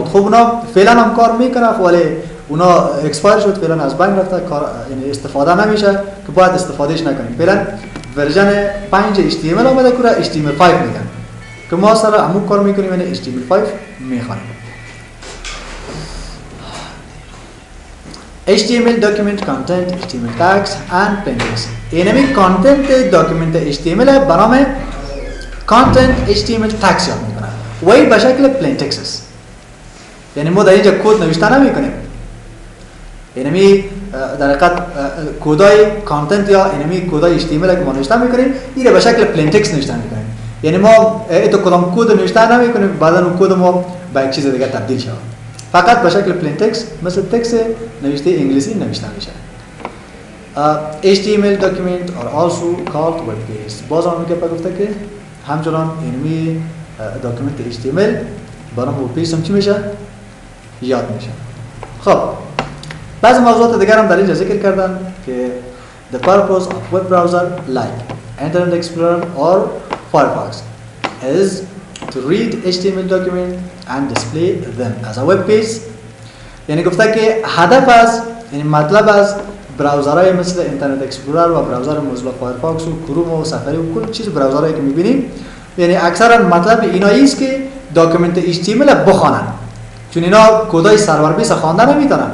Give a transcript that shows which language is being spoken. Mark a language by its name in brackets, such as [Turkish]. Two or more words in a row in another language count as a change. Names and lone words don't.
[Persian] خب اونا فعلا هم کار میکنه، ولی اونا اکسپایر شد، فعلا از بین رفته، کار یعنی استفاده نمیشه که باید استفادهش نکنیم. فعلا ورژن 5 HTML آمده که HTML5 میگن که ما سر همون کار میکنیم، یعنی HTML5 میخوانیم. [English] HTML document content HTML tags and plain text. [Persian] اینمی [English] content document [Persian] HTML به نام [English] content HTML tags [Persian] یاد میکنن و این به شکل [English] plain text [Persian] است. یعنی ما در اینجا کد نوشته نمیکنیم. اینمی در حقیقت کدای کانتنت یا اینمی کدای HTML که ما نوشته میکنیم این به شکل [English] plain text [Persian] نوشته میکنیم. یعنی ما تو کدام کد نوشته نمیکنیم، بعدا اون کد ما به یک چیز دیگه تبدیل شود. فقط به شکل [English] plain text [Persian] مثل تکست نوشته انگلیسی نوشته میشه. [English] HTML document are also called web pages. [Persian] باز هم میگه گفته که همچنان اینمی داکیومنت HTML برام [English] web page [Persian] هم چی میشه؟ یاد میشه. خب بعضی موضوعات دیگر هم در اینجا ذکر کردن که [English] the purpose of web browser like Internet Explorer or Firefox is to read HTML document and display them as a web page. [Persian] یعنی گفته که هدف از یعنی مطلب از براوزرهای مثل اینترنت اکسپلورر و براوزر موزیلا فایرفاکس و کروم و سفاری و کل چیز براوزرهایی که میبینیم، یعنی اکثرا مطلب اینایی است که داکیومنت HTML بخوانن، چون اینا کدای [English] server base [Persian] خوانده نمیتونن.